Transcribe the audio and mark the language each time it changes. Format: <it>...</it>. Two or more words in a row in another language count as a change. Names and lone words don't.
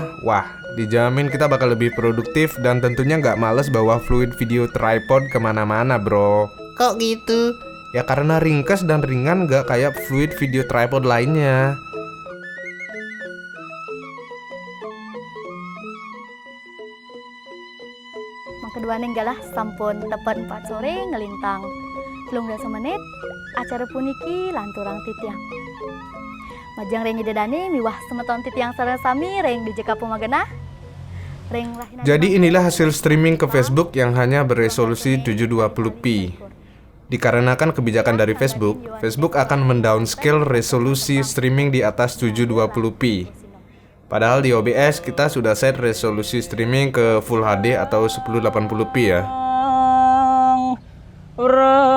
<id>Wah, dijamin kita bakal lebih produktif dan tentunya nggak males bawa</id> <en>fluid video tripod</en> <id>kemana-mana bro. Kok gitu? Ya karena ringkas dan ringan, nggak kayak</id> <en>fluid video tripod</en> <id>lainnya.</id> <ban>Kedua nenggalah sampun tepat 4 sore ngelintang 13 menit acara puniki lanturang titiang majang reng dedane miwah semeton titiang sareng sami reng di Jeka Pumagena reng lahina.</ban> <id>Jadi inilah hasil streaming ke Facebook yang hanya beresolusi 720p. Dikarenakan kebijakan dari Facebook, Facebook akan mendownscale resolusi streaming di atas 720p. Padahal di OBS kita sudah set resolusi streaming ke Full HD atau 1080p ya.</id>